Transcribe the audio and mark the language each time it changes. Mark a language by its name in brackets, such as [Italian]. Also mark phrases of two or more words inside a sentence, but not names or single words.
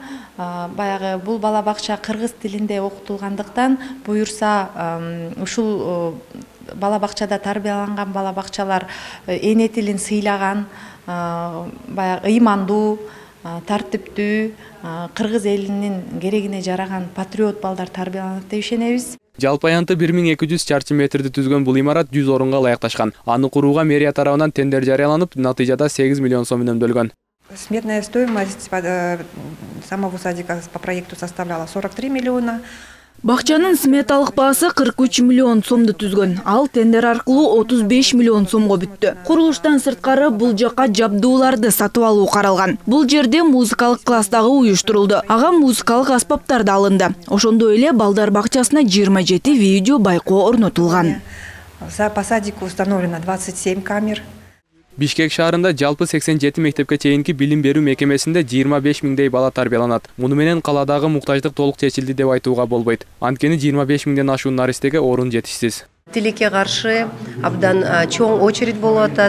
[Kyrgyz] Баягы бул бала бакча кыргыз тилинде окутулгандыктан, буюрса ушул бала бакчада тарбияланган бала бакчалар эне тилин сыйлаган, баягы ыймандуу, тартиптүү, кыргыз элинин керегине жараган патриот балдар тарбияланат деп ишенебиз. Жалпы аянты 1200 чарчы метрди түзгөн бул имарат 100 орунга ылайыкташкан. Аны курууга мэрия тарабынан тендер жарыяланып, натыйжада 8 миллион сом үнөмдөлгөн. [Russian] Сметная стоимость самого садика по проекту составляла 43 миллиона. [Kyrgyz] Бакчанын сметалык баасы 43 миллион сомду түзгөн. Ал тендер аркылуу 35 миллион сомго бүттү. Курулуштан сырткары бул жака жабдууларды сатып алуу каралган. Бул жерде музыкалык класс дагы уюштурулду. Ага музыкалык аспаптар да алынды. Ошондой эле балдар бакчасына 27 видео байкоо орнотулган. [Russian] По садику установлено 27 камер. [Kyrgyz] Бишкек шаарында жалпы 87 мектепке чейинки билим берүү мекемесинде 25 миңдей бала тарбияланат. Муну менен каладагы муктаждык толук чечилди деп айтууга болбойт. Анткени 25 миңден ашуун наристеге орун жетишсиз. Тилекке каршы абдан чоң очередь болуп атат.